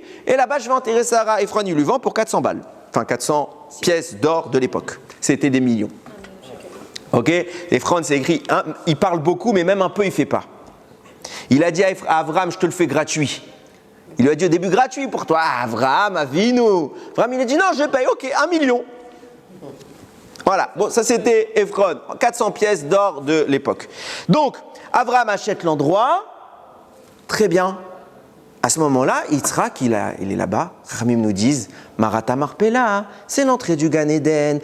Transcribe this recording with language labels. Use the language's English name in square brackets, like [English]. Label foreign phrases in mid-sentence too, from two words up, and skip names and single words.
[French] Et là-bas, je vais enterrer Sarah. Ephron, il lui vend pour 400 balles. Enfin, 400 pièces d'or de l'époque. C'était des millions. Ok, Ephron, c'est écrit, il parle beaucoup, mais même un peu, il ne fait pas. Il a dit à Avram, je te le fais gratuit. Il lui a dit au début, gratuit pour toi. Avram, Avinu. Avram, il a dit, non, je paye, ok, 1 million. Voilà, bon, ça c'était Ephron, 400 pièces d'or de l'époque. Donc, Avram achète l'endroit, très bien. À ce moment-là, Yitzhak, il est là-bas. Ramim nous disent, Marata Marpella, c'est l'entrée du Gan Eden.